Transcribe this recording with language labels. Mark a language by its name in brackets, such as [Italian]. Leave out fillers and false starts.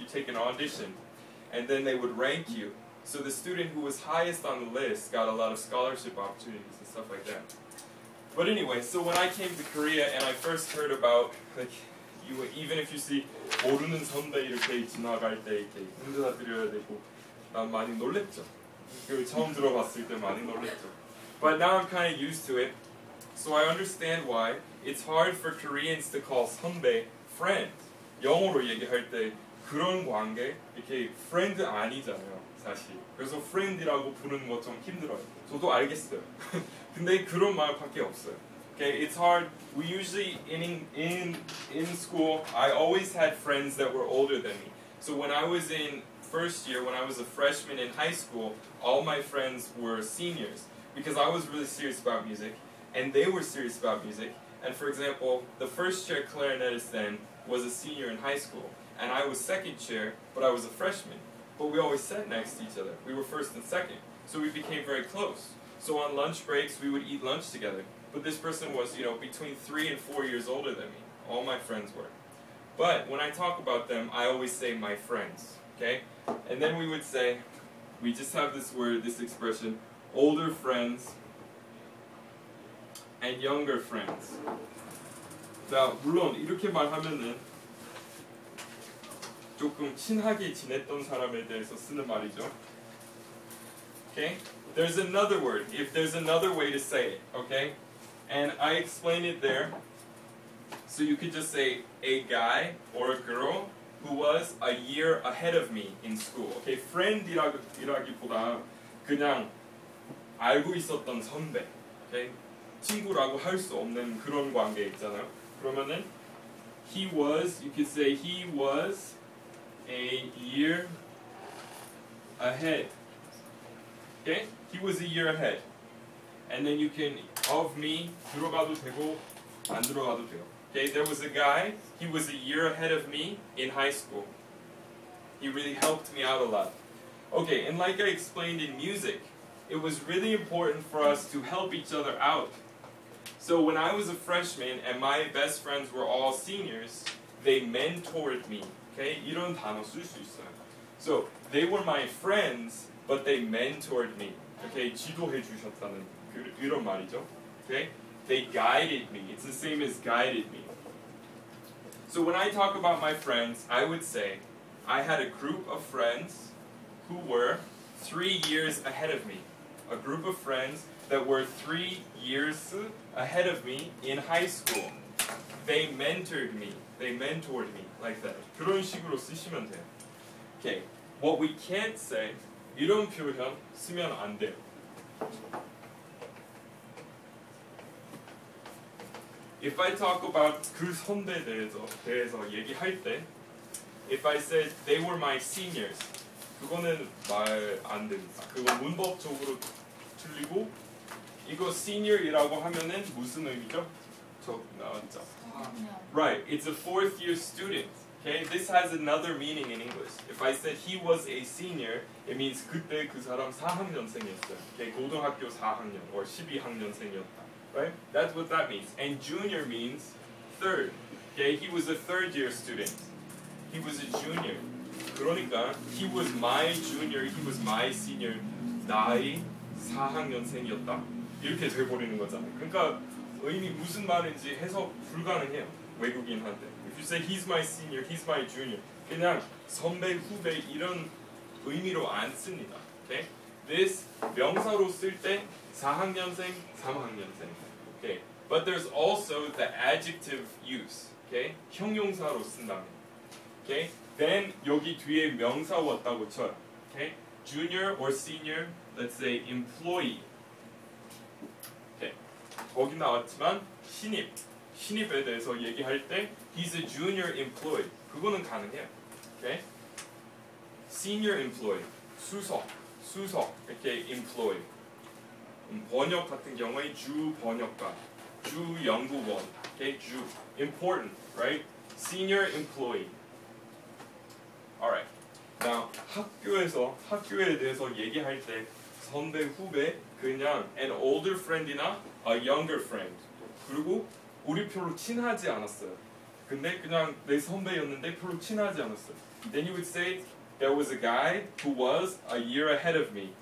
[English] You take an audition, and then they would rank you. So the student who was highest on the list got a lot of scholarship opportunities and stuff like that. But anyway, so when I came to Korea and I first heard about, like, even if you see [Korean] 모르는 선배 이렇게 지나갈 때 이렇게 흔들어 드려야 되고, 난 많이 놀랬죠. 그 처음 들어봤을 때 많이 놀랬죠. [English] But now I'm kind of used to it, so I understand why it's hard for Koreans to call 선배 friend. [Korean] 영어로 얘기할 때 그런 관계 이렇게 friend 아니잖아요, 사실. 그래서 friend이라고 부르는 거 좀 힘들어요. 저도 알겠어요. 근데 그런 말밖에 없어요. [English] Okay, it's hard. We usually in school, I always had friends that were older than me. So when I was in first year, when I was a freshman in high school, all my friends were seniors because I was really serious about music, and they were serious about music. And for example, the first chair clarinetist then was a senior in high school, and I was second chair, but I was a freshman. But we always sat next to each other. We were first and second, so we became very close. So on lunch breaks, we would eat lunch together. But this person was, between 3 and 4 years older than me. All my friends were. But when I talk about them, I always say my friends, okay? And then we would say, we just have this word, this expression, older friends and younger friends. [Korean] 자, 물론 이렇게 말하면은 조금 친하게 지냈던 사람에 대해서 쓰는 말이죠. [English] Okay? There's another word, if there's another way to say it, okay? And I explained it there. So you could just say a guy or a girl who was a year ahead of me in school. [Korean] Okay, friend이라기보다 그냥 알고 있었던 선배. [English] Okay? [Korean] 친구라고 할 수 없는 그런 관계 있잖아요. 그러면은 [English] he was, you could say he was a year ahead. Okay? He was a year ahead. And then you can, of me, [Korean] 들어가도 되고 안 들어가도 돼요. [English] Okay, there was a guy, he was a year ahead of me in high school. He really helped me out a lot. Okay, and like I explained in music, it was really important for us to help each other out. So when I was a freshman and my best friends were all seniors, they mentored me. [Korean] Okay, 이런 단어 쓸 수 있어요. [English] So they were my friends, but they mentored me. [Korean] Okay, 지도해 주셨다는 이런 말이죠. [English] Okay, they guided me. It's the same as guided me. So when I talk about my friends, I would say I had a group of friends who were 3 years ahead of me. A group of friends that were 3 years ahead of me in high school. They mentored me. They mentored me like that. [Korean] 그런 식으로 쓰시면 돼요. [English] Okay, what we can't say, [Korean] 이런 표현 쓰면 안 돼요. [English] If I talk about [Korean] 그 선배에 대해서 얘기할 때, [English] if I said they were my seniors, [Korean] 그거는 말 안 됩니다. 그건 문법적으로 틀리고, 이거 senior이라고 하면은 무슨 의미죠? 저 나왔죠. [English] Right, it's a 4th year student. Okay, this has another meaning in English. If I said he was a senior, it means [Korean] 그때 그 사람 4학년생이었어요. Okay, 고등학교 4학년 or 12학년생이었다. [English] Right? That's what that means. And junior means third. Okay, he was a 3rd year student. He was a junior. [Korean] 그러니까 [English] he was my junior, he was my senior. [Korean] 나이 4학년생이었다. 이렇게 돼버리는 거잖아요. 그러니까 의미 무슨 말인지 해석 불가능해요. 외국인한테. [English] If you say he's my senior, he's my junior, [Korean] 그냥 선배, 후배 이런 의미로 안 씁니다. [English] Okay? [Korean] This 명사로 쓸 때 4학년생, 3학년생. [English] Okay? But there's also the adjective use. [Korean] Okay? 형용사로 쓴다면. Okay? Then 여기 뒤에 명사 왔다고 쳐요. [English] Okay? Junior or senior, let's say employee. [Korean] Okay. 거기 나왔지만 신입. 신입에 대해서 얘기할 때 [English] he's a junior employee. [Korean] 그거는 가능해요. Okay? [English] senior employee, [Korean] 수석 이렇게 [English] employee. [Korean] 번역 같은 경우에 주 번역가, 주 연구원, okay, 주 [English] important, right? Senior employee. Alright. [Korean] Now 학교에 대해서 얘기할 때 선배, 후배, 그냥 [English] an older friend [Korean] 이나 [English] a younger friend. [Korean] 그리고 우리 별로 친하지 않았어요. 근데 그냥 내 선배였는데 별로 친하지 않았어요. [English] Then you would say there was a guy who was a year ahead of me.